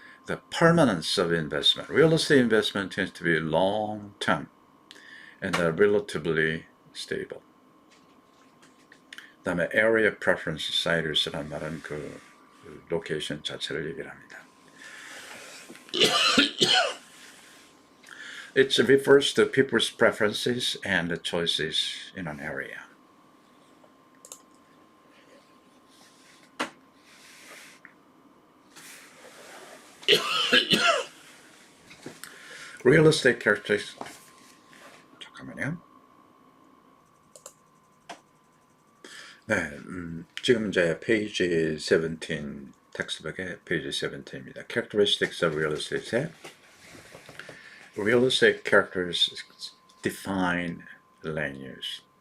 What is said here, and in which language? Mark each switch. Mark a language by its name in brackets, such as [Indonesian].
[English] The permanence of investment. Real estate investment tends to be long term and relatively stable. [Korean] 그다음에 area preference citus라는 말은 그 로케이션 자체를 얘기를 합니다. [English] It refers to people's preferences and choices in an area. Real estate characteristics. [Korean] 잠깐만요. 네, 지금 이제 페이지 17 텍스트북의 페이지 17입니다. [English] Characteristics of real estate. Real estate characteristics define land use.